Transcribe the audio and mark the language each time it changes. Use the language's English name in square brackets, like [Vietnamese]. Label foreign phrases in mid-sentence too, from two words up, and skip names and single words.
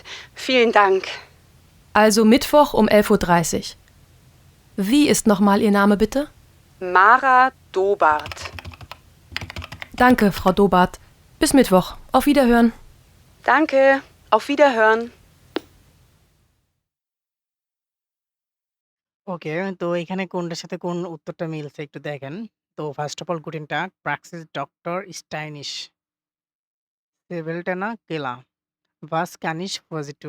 [German] Vielen Dank. Also Mittwoch um 11:30 Uhr. Wie ist nochmal Ihr Name bitte? Mara Dobart. Danke, Frau Dobart. Bis Mittwoch. Auf Wiederhören. Danke. Auf Wiederhören. [Bangla] ওকে তো এখানে কোনটার সাথে কোন উত্তরটা মিলছে একটু দেখেন। [German] তো [English] first of all [German] Guten Tag, Praxis Doktor Steinig, Svetlana Keller, was kann ich für Sie tun.